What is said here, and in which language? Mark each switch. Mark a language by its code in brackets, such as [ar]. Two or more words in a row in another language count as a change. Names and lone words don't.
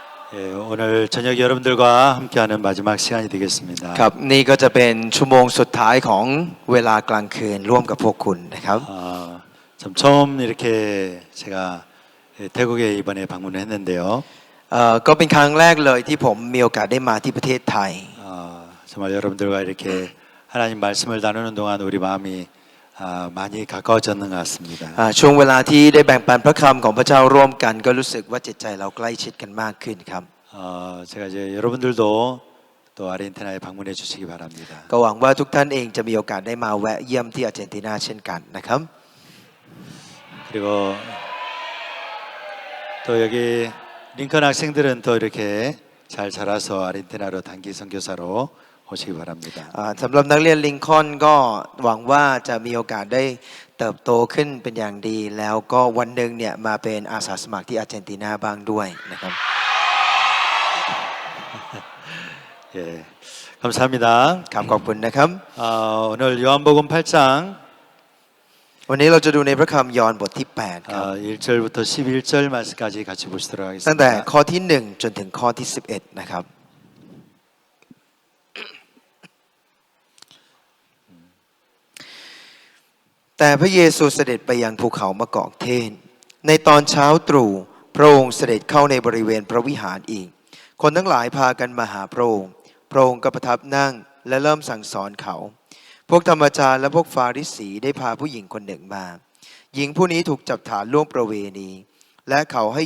[ko] 예, 오늘 저녁 여러분들과 함께하는 마지막 시간이 되겠습니다. [th] ครับนี่ก็จะเป็นชั่วโมงสุดท้ายของเวลากลางคืนร่วมกับพวกคุณนะครับ [ko] 참 처음 이렇게 제가 태국에 이번에 방문을 했는데요. [th] ก็เป็นครั้งแรกเลยที่ผมมีโอกาสได้มาที่ประเทศไทย [ko] 정말 여러분들과 이렇게 하나님 말씀을 나누는 동안 우리 마음이 많이 가까워졌는 것 같습니다. [th] ช่วงเวลาที่ได้แบ่งปันพระคำของพระเจ้าร่วมกันก็รู้สึกว่าจิตใจเราใกล้ชิดกันมากขึ้นครับ [ko] 제가 이제 여러분들도 또 아르헨티나에 방문해 주시기 바랍니다. [th] ก็หวังว่าทุกท่านเองจะมีโอกาสได้มาแวะเยี่ยมที่อาร์เจนตินาเช่นกันนะครับ [ko] 그리고 또 여기 링컨 학생들은 또 이렇게 잘 자라서 아르헨티나로 단기 선교사로 오시기 바랍니다. [th] สำหรับนักเรียนลิงคอล์นก็หวังว่าจะมีโอกาสได้เติบโตขึ้นเป็นอย่างดี แล้วก็วันหนึ่งเนี่ยมาเป็นอาสาสมัครที่อาร์เจนตินาบ้างด้วยนะครับ [ko] 예, 감사합니다. [th] ครับขอบคุณนะครับ [ko] 오늘 요한복음 8장 [th] วันนี้เราจะดูในพระคำยอห์นบทที่8ครับ [ko] 1절부터 11절 말씀까지 같이 보시도록 [th] ตั้งแต่ [ko] 하겠습니다. [th] ข้อที่1จนถึงข้อที่11นะครับแต่พระเยซูเสด็จไปยังภูเขามะกอกเทศในตอนเช้าตรู่พระองค์เสด็จเข้าในบริเวณพระวิหารอีกคนทั้งหลายพากันมาหาพระองค์พระองค์ก็ประทับนั่งและเริ่มสั่งสอนเขาพวกธรรมจารย์และพวกฟาริสีได้พาผู้หญิงคนหนึ่งมาหญิงผู้นี้ถูกจับฐานล่วงประเวณีและเขาให้